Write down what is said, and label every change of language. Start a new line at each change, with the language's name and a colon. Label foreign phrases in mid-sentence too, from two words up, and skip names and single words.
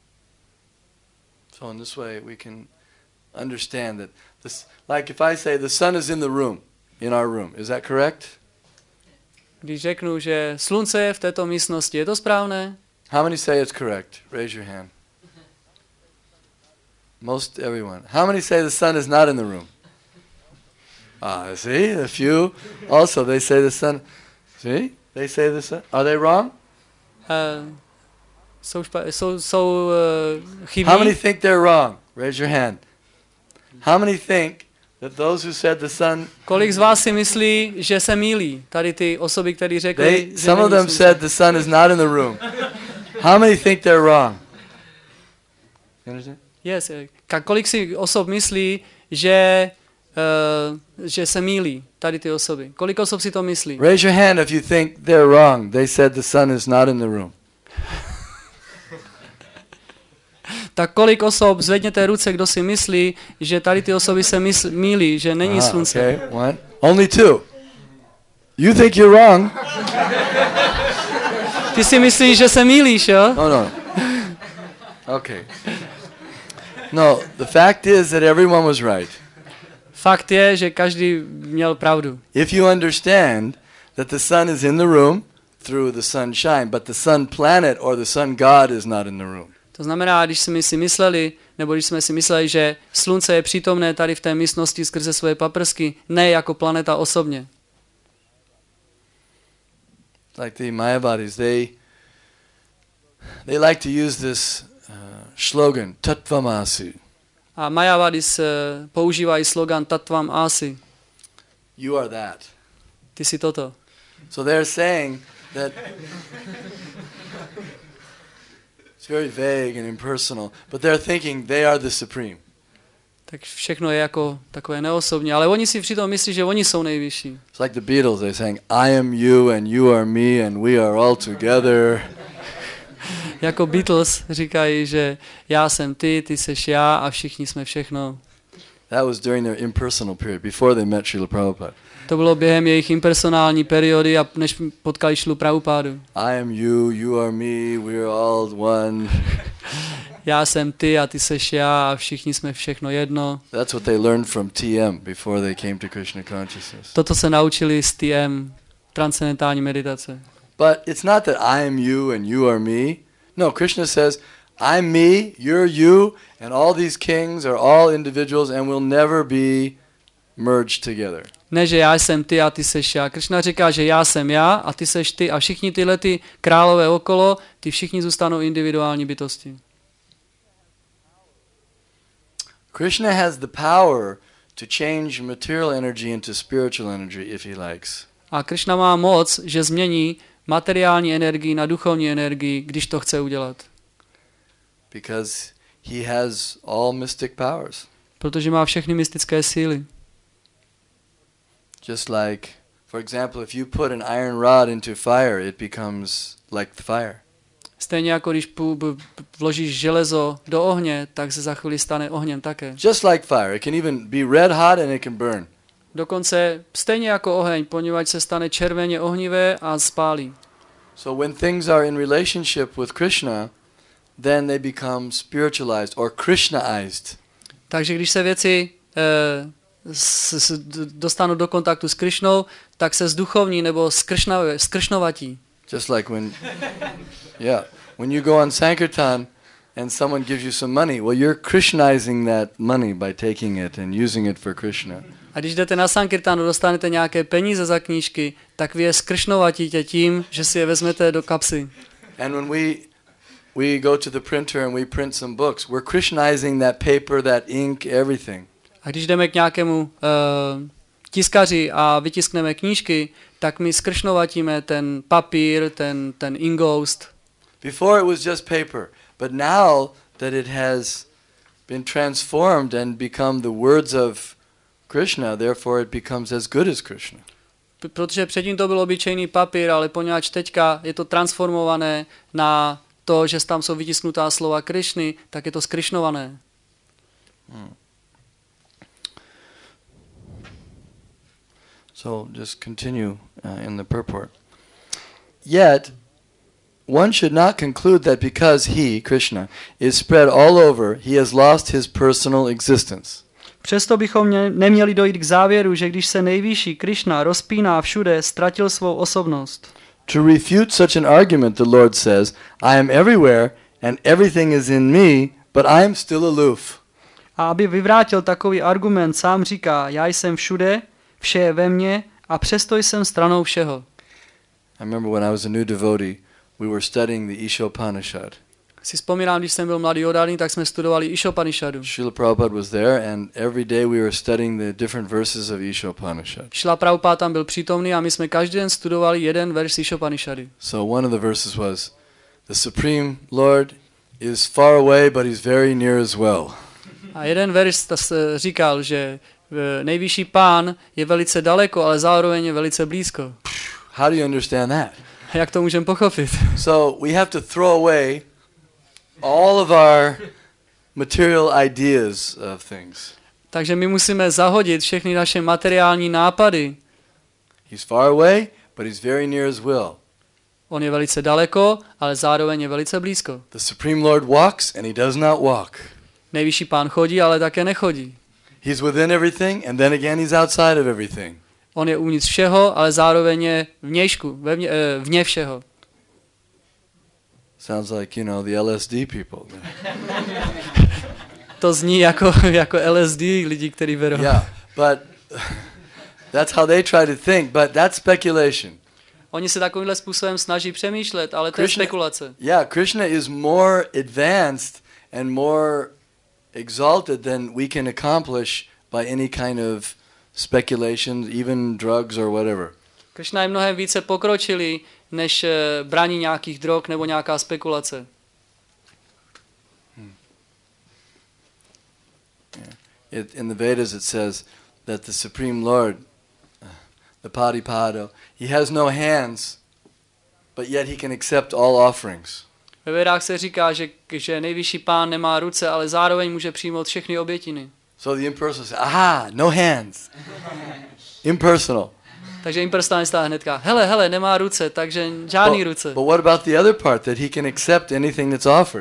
English: So in this way we can understand that this, like if I say the sun is in the room, in our room, is that correct?
Czech: Když řeknu, že slunce je v této místnosti, je to správné?
English: How many say it's correct? Raise your hand. Most everyone. How many say the sun is not in the room? See, a few. Also, they say the sun. See, they say the sun. Are they wrong?
Czech: Jsou chybí.
English: How many think they're wrong? Raise your hand. How many think that those who said the sun?
Czech: Kolik z vás si myslí, že se mýlí? Tady ty osoby, které řekli, že
English: some of them said the sun is not in the room. How many think they're wrong? You understand? Yes.
Czech: Kolik si osob myslí, že se mýlí? Tady ty osoby. Kolik osob si to myslí?
English: Raise your hand if you think they're wrong. They said the sun is not in the room.
Czech: Tak kolik osob, zvedněte ruce, kdo si myslí, že tady ty osoby se mýlí, že není slunce.
English: Okay. One. Only two. You think you're wrong.
Czech: Ty si myslíš, že se mýlíš, jo?
English: No. Okay. No, the fact is that everyone was right.
Czech: Fakt je, že každý měl pravdu.
English: If you understand that the sun is in the room through the sunshine, but the sun planet or the sun God is not in the room.
Czech: To znamená, když jsme si mysleli, že slunce je přítomné tady v té místnosti skrze svoje paprsky, ne jako planeta osobně.
English: like the Mayavadis, they like to use this slogan, Tattvamasi.
Czech: A Mayavadis používají slogan
Sanskrit: तत्त्वम् असि.
English: You are that.
Czech: Ty jsi toto.
English: So they're saying that it's very vague and impersonal, but they're thinking they are the supreme.
Czech: Tak všechno je jako takové neosobní, ale oni si přitom myslí, že oni jsou nejvyšší.
English: It's like the Beatles, they're saying, I am you and you are me and we are all together.
Czech: Jako Beatles říkají, že já jsem ty, ty seš já a všichni jsme všechno.
English: That was during their impersonal period, before they met Srila Prabhupada.
Czech: To bylo během jejich impersonální periody a než potkali Šrilu Prabhupádu.
English: I am you, you are me, we are all one.
Czech: Já jsem ty a ty seš já a všichni jsme všechno jedno.
English: That's what they learned from TM before they came to Krishna consciousness.
Czech: Toto se naučili z TM, transcendentální meditace.
English: But it's not that I am you and you are me. No, Krishna says, I'm me, you're you, and all these kings are all individuals and will never be merged together.
Czech: Ne, že já jsem ty a ty seš já. Krishna říká, že já jsem já a ty seš ty a všichni tyhle ty králové okolo, ty všichni zůstanou individuální bytosti.
English: Krishna has the power to change material energy into spiritual energy if he likes.
Czech: A Krishna má moc, že změní materiální energii na duchovní energii, když to chce udělat.
English: Because he has all mystic powers.
Czech: Protože má všechny mystické síly.
English: Just like, for example, if you put an iron rod into fire, it becomes like the fire.
Czech: Stejně jako když vložíš železo do ohně, tak se za chvíli stane ohněm také.
English: Just like fire. It can even be red hot and it can burn.
Czech: Dokonce stejně jako oheň, poněvadž se stane červeně ohnivé a spálí.
English: So when things are in relationship with Krishna, then they become spiritualized or Krishnaized.
Czech: Takže když se věci dostanou do kontaktu s Krishnou, tak se zduchovní nebo skršnovatí.
English: Just like when you go on Sankirtan and someone gives you some money, well, you're Krishnaizing that money by taking it and using it for Krishna.
Czech: A když jdete na Sankirtanu, dostanete nějaké peníze za knížky, tak vy je skršnovatíte tím, že si je vezmete do kapsy.
English: And when we go to the printer and we print some books, we're Krishnaizing that paper, that ink, everything.
Czech: A když jdeme k nějakému tiskaři a vytiskneme knížky, tak my skršnovatíme ten papír, ten ingoust.
English: Before it was just paper, but now that it has been transformed and become the words of Krishna, therefore it becomes as good as Krishna.
Czech: Protože předtím to byl obyčejný papír, ale poněvadž teďka je to transformované na to, že tam jsou vytisknutá slova Krishny, tak je to skryšnované.
English: So just continue in the purport. Yet, one should not conclude that because he, Krishna, is spread all over, he has lost his personal existence.
Czech: Přesto bychom neměli dojít k závěru, že když se nejvyšší Krishna rozpíná všude, ztratil svou osobnost.
English: To refute such an argument, the Lord says, I am everywhere and everything is in me, but I am still aloof.
Czech: A aby vyvrátil takový argument, sám říká, já jsem všude, vše je ve mně a přesto jsem stranou všeho.
English: I remember when I was a new devotee, we were studying the Ishopanishad.
Czech: Si vzpomínám, když jsem byl mladý odárný, tak jsme studovali Ishopanishadu.
English: Srila Prabhupada was there and every day we were studying the different verses of Ishopanishad.
Czech: Srila Prabhupada tam byl přítomný a my jsme každý den studovali jeden verš Ishopanishady.
English: So one of the verses was, the Supreme Lord is far away, but he's very near as well.
Czech: A jeden verš říkal, že nejvyšší pán je velice daleko, ale zároveň je velice blízko.
English: How do you understand that?
Czech: Jak to můžeme pochopit?
English: So we have to throw away all of our material ideas of things.
Czech: Takže my musíme zahodit všechny naše materiální nápady.
English: He's far away, but he's very near as well.
Czech: On je velice daleko, ale zároveň je velice blízko.
English: The Supreme Lord walks and he does not walk.
Czech: Nejvyšší pán chodí, ale také nechodí.
English: He's within everything and then again he's outside of everything.
Czech: On je uvnitř všeho, ale zároveň je vnějšku, vně všeho.
English: Sounds like, you know, the LSD people.
Czech: To zní jako LSD, lidi, kteří berou.
English: Yeah, but that's how they try to think, but that's speculation.
Czech: Oni se takovýmhle způsobem snaží přemýšlet, ale to je spekulace.
English: Yeah, Krishna is more advanced and more exalted than we can accomplish by any kind of speculation, even drugs or whatever.
Czech: Krishna je mnohem více pokročilý, než braní nějakých drog nebo nějaká spekulace.
English: In the Vedas it says that the Supreme Lord, the Padipado, he has no hands, but yet he can accept all offerings.
Czech: Ve Vedách se říká, že nejvyšší pán nemá ruce, ale zároveň může přijmout všechny obětiny.
English: So the impersonal says, aha, no hands. Impersonal.
Czech: Takže impersonalista hnedka, hele, nemá ruce, takže žádný ruce.
English: But what about the other part, that he can accept anything that's offered?